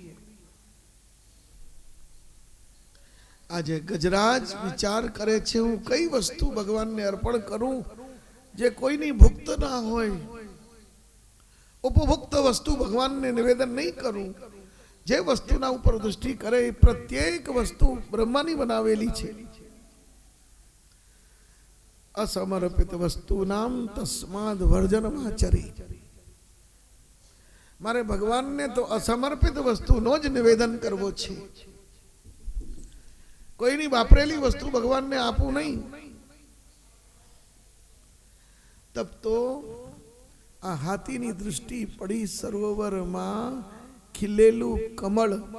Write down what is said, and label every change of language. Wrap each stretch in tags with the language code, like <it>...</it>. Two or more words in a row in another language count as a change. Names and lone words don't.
<gu>આજે ગજરાજ વિચાર કરે છે હું કઈ વસ્તુ ભગવાનને અર્પણ કરું જે કોઈની ભુક્ત ના હોય। ઉપભુક્ત વસ્તુ ભગવાનને નિવેદન નહીં કરું। જે વસ્તુના ઉપર દૃષ્ટિ કરે એ પ્રત્યેક વસ્તુ બ્રહ્માની બનાવેલી છે।</gu> <sa>असमर्पित वस्तूनाम तस्माद वर्जनमाचरी।</sa> <gu>મારે ભગવાન ને તો અસમર્પિત વસ્તુ નો જ નિવેદન કરવો છે। કોઈ નહીં વાપરેલી વસ્તુ ભગવાન ને આપું નહીં।</gu> <hi>तब तो</hi> <gu>આ હાથી ની દૃષ્ટિ પડી</gu> <hi>सरोवर में</hi> <gu>ખીલેલું કમળ।</gu>